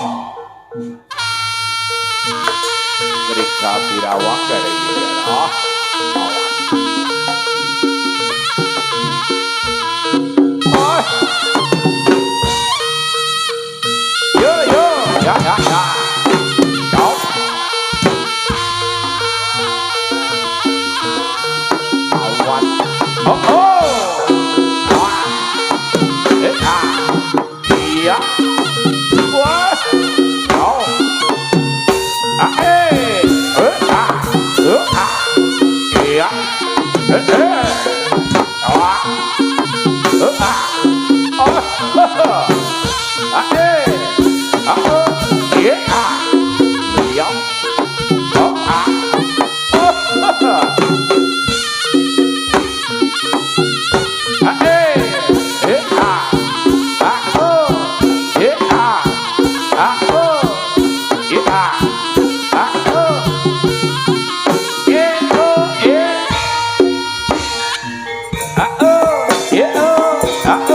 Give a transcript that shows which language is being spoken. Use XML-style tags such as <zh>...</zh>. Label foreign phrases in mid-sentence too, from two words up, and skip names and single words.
<id>Ketika Birawak dari daerah bawah. Yo, yo, ya, ya, ya. Đó. Awan. Oh, oh. Đó. Đấy à. Iya. Wah. Đó. À, ê. À. À. Iya. Ê, ê. Đó. À. À, ê. À, iya. À. Iya. À. À, ê. Ê, à. À, ê. À. À, ê. À. À, ê. Ê. À, ê. À,</id>